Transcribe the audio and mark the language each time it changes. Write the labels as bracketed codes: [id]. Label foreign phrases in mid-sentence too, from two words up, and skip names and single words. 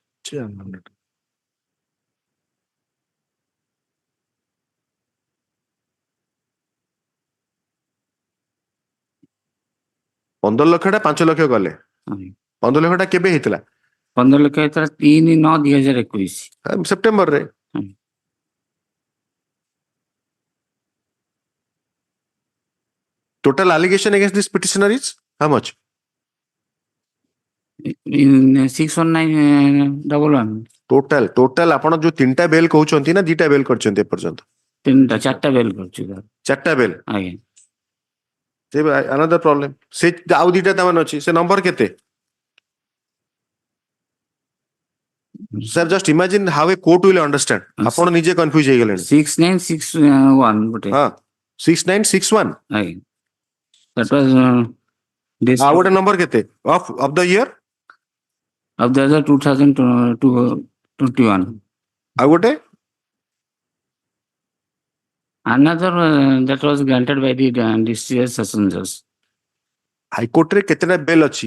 [or] 15 ଲକ୍ଷ ଟା 5 ଲକ୍ଷ ଗଲେ 15 ଲକ୍ଷ ଟା କେବେ ହେଇଥିଲା 15 ଲକ୍ଷ ହେଇଥିଲା 3/9/2021 [en] ସେପ୍ଟେମ୍ବରରେ total allegation against this petitioner is how much 61911 [or] total ଆପଣ ଯୋଉ ତିନିଟା ବେଲ୍ କହୁଛନ୍ତି ନା ଦିଟା ବେଲ୍ କରିଛନ୍ତି ଏପର୍ଯ୍ୟନ୍ତ 4ଟା ବେଲ୍ କରୁଛି ଚାରିଟା ବେଲ୍ ଆଜ୍ଞା ସେ [en] another problem [or] ସେ ଆଉ ଦିଟା ତାମାନେ ଅଛି ସେ ନମ୍ବର କେତେ [en] sir just imagine how a court will understand [or] ଆପଣ ନିଜେ କନଫ୍ୟୁଜ ହେଇଗଲେଣି 6961 ଗୋଟେ ହଁ 6961 [en] ଆଜ୍ଞା that was this [or] ଆଉ ଗୋଟେ ନମ୍ବର କେତେ [en] of the year of the year 2021 [or] ଆଉ ଗୋଟେ [en] another that was granted by the district session judge [or] ହାଇକୋର୍ଟ ରେ କେତେଟା ବେଲ୍ ଅଛି